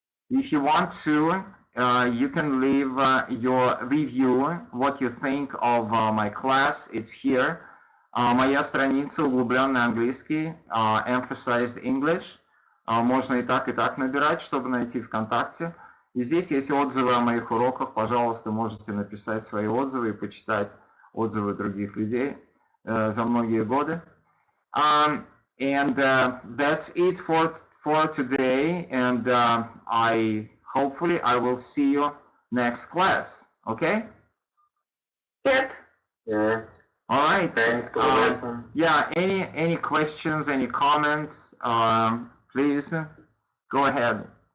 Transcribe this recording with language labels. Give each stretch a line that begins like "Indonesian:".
English: If you want to, you can leave your review, what you think of my class. It's here.
Russian: Моя страница углубленный английский,
English: emphasized English.
Russian: Можно и так набирать, чтобы найти ВКонтакте. И здесь есть отзывы о моих уроках. Пожалуйста, можете написать свои отзывы и почитать отзывы других людей за многие годы.
English: And that's it for today, and hopefully I will see you next class. Okay? Yep. Yeah. All right. Thanks for the lesson. Yeah. Any questions? Any comments? Please go ahead.